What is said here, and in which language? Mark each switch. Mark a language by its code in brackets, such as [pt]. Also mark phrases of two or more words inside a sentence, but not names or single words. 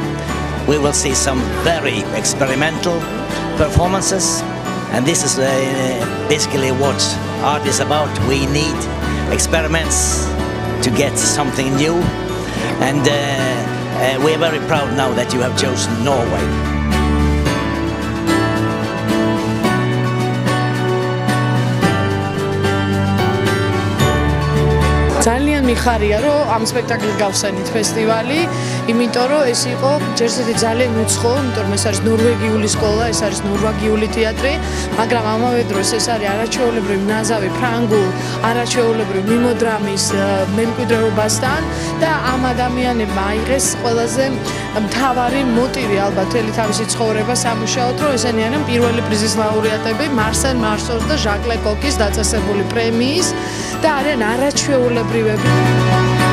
[en] We will see some very experimental performances, and this is basically what art is about. We need experiments to get something new, and we are very proud now that you have chosen Norway. [ka] ძალიან მიხარია, რომ ამ სპექტაკლს გავხსენით ფესტივალი, იმიტომ რომ ეს იყო ჯერჯერობით ძალიან უცხო, იმიტომ რომ ეს არის ნორვეგიული სკოლა, ეს არის ნორვეგიული თეატრი, მაგრამ ამავე დროს ეს არის არაჩვეულებრივი ნაზავი ფრანგულ, არაჩვეულებრივ მიმოდრამის მემკვიდრეობასთან და ამ ადამიანებმა აიღეს ყველაზე მთავარი მოტივი ალბათ მთელი თავისი ცხოვრება სამუშაოდ, რომ ესენი არიან პირველი პრიზის ლაურეატები მარსელ მარსოს და ჟაკ ლეკოკის დაწესებული პრემიის და არიან არაჩვეულებრივები.